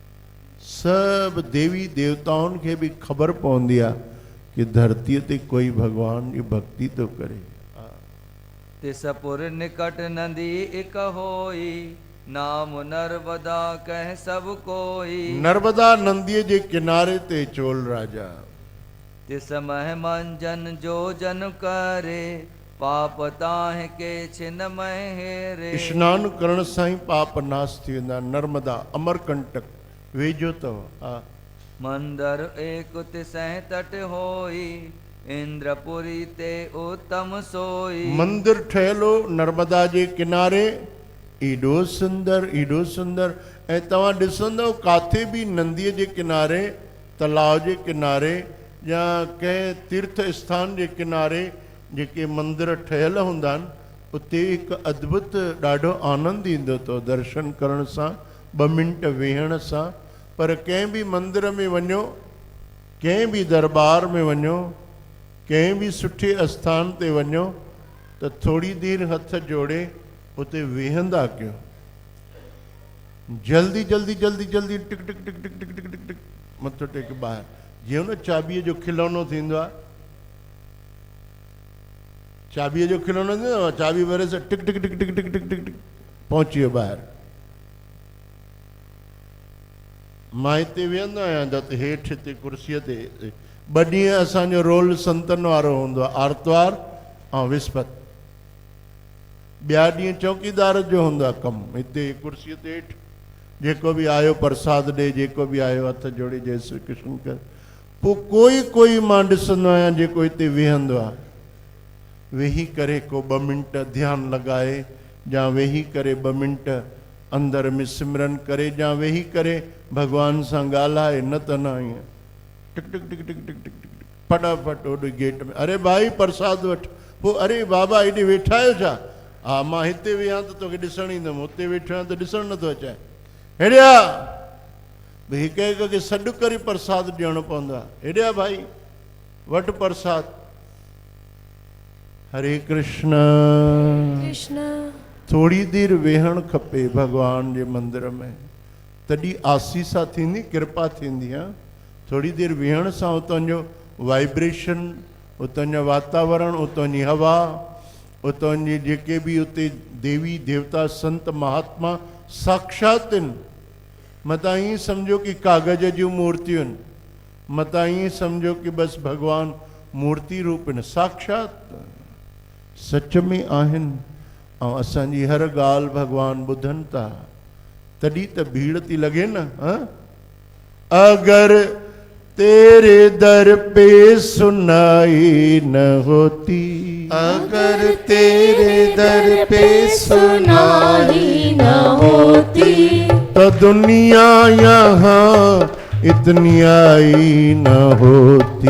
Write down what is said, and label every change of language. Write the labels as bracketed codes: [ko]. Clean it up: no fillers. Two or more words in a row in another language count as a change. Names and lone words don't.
[sd] सभु देवी देवताउनि खे बि ख़बर पवंदी आहे कि धरतीअ ते कोई भगवान जी भक्ति थो करे। [hi] तिसपुर निकट नदी इक होई नाम नर्मदा कह सब कोई। [sd] नर्मदा नंदीअ जे किनारे ते चोल राजा, [hi] तिस मह मंजन जो जन करे पाप ताहि के छिन मह हेरे। [sd] स्नान करण सां ई पाप नाश थी वेंदा। नर्मदा अमरकंटक वेझो अथव। हा, [hi] मंदर एक तिसह तट होई इंद्रपुरी ते उत्तम सोई। [sd] मंदिर ठहियलो नर्मदा जे किनारे, एॾो सुंदर, एॾो सुंदर। ऐं तव्हां ॾिसंदव काथे बि नंदीअ जे किनारे, तलाव जे किनारे या कंहिं तीर्थ स्थान जे किनारे जेके मंदिर ठहियल हूंदा आहिनि, उते हिकु अद्भुत ॾाढो आनंद ईंदो अथव दर्शन करण सां, 2 मिंट वेहण सां। पर कंहिं बि मंदिर में वञो, कंहिं बि दरबार में वञो, कंहिं बि सुठे आस्थान ते वञो त थोरी देरि हथ जोड़े उते वेहंदा कयो। जल्दी जल्दी जल्दी जल्दी टिक टिक टिक टिक टिक टिक टिक टिक मथो टेक ॿाहिरि। जीअं न चाबीअ जो खिलौनो थींदो आहे, चाबीअ जो खिलौनो थींदो आहे, चाबी भरे सां टिक टिक टिक टिक टिक टिक टिक टिक पहुची वियो ॿाहिरि। मां हिते वेहंदो आहियां त हेठि हिते कुर्सीअ ते 2 ॾींहं असांजो रोल संतनि वारो हूंदो आहे, आर्तवार ऐं विस्पति। ॿिया ॾींहं चौकीदार जो हूंदो आहे कमु। हिते कुर्सीअ ते हेठि जेको बि आयो प्रसाद ॾे, जेको बि आयो हथ जोड़े जय श्री कृष्ण कर। पोइ कोई मां ॾिसंदो आहियां जेको हिते वेहंदो आहे, वेही करे को 2 मिंट ध्यानु लॻाए, या वेही करे 2 मिंट अंदर में सिमरन करे, या वेही करे भॻवान सां ॻाल्हाए। न त न ईअं टिक टिक टिक टिक टिक टिक टिक फटाफट ओॾे गेट में, अरे भाई प्रसाद वठि। पोइ अरे बाबा हेॾे वेठा आहियो छा? हा, मां हिते वेहां त तोखे ॾिसणु ईंदुमि, हुते वेठो आहियां त ॾिसणु नथो अचे। हेॾे आ भई, हिक हिक खे सॾु करे प्रसाद ॾियणो पवंदो आहे। हेॾे आ भाई, वठि प्रसाद। हरे कृष्ण कृष्ण। थोड़ी देरि वेहणु खपे भॻवान जे मंदिर में, तॾहिं आसीसा थींदी, कृपा थींदी आहे। थोड़ी देरि वेहण सां उतां जो वाइब्रेशन, उतां जो वातावरण, उतां जी हवा, उतां जी जेके बि उते देवी देवता संत महात्मा साक्षात आहिनि। मतां ईअं सम्झो कि कागज़ जूं मूर्तियूं आहिनि, मतां ईअं सम्झो कि बसि भॻवान मूर्ति रूप आहिनि, साक्षात सच में आहिनि। ऐं असांजी हर ॻाल्हि भॻवान ॿुधनि था, तॾहिं त भीड़ थी लॻे न। [hi] अगर तेरे दर पे सुनाई न होती, अगर तेरे दर पे सुनाई न होती, तो दुनिया यहाँ इतनी आई न होती।